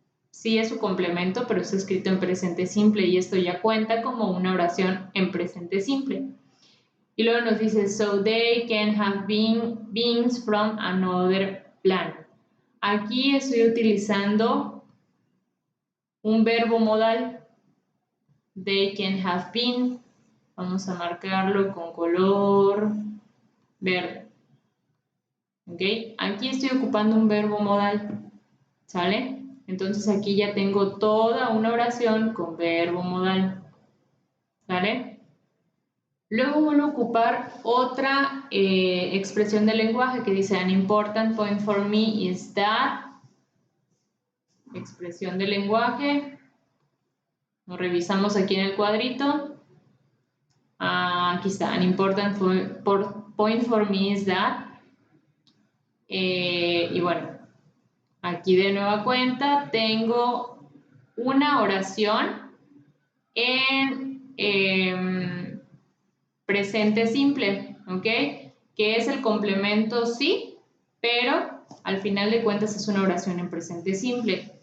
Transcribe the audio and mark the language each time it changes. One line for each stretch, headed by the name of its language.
Spanish: Sí es su complemento, pero está escrito en presente simple y esto ya cuenta como una oración en presente simple. Y luego nos dice,
English: so they can have beings from another planet.
Spanish: Aquí estoy utilizando un verbo modal.
English: They can have been.
Spanish: Vamos a marcarlo con color verde. ¿Ok? Aquí estoy ocupando un verbo modal. ¿Sale? Entonces aquí ya tengo toda una oración con verbo modal. ¿Sale? Luego voy a ocupar otra expresión del lenguaje que dice
English: an important point for me is that.
Spanish: Expresión del lenguaje. Nos revisamos aquí en el cuadrito. Aquí está.
English: An important point for me is that.
Spanish: Y bueno, aquí de nueva cuenta tengo una oración en presente simple, ¿ok? Que es el complemento sí, pero al final de cuentas es una oración en presente simple.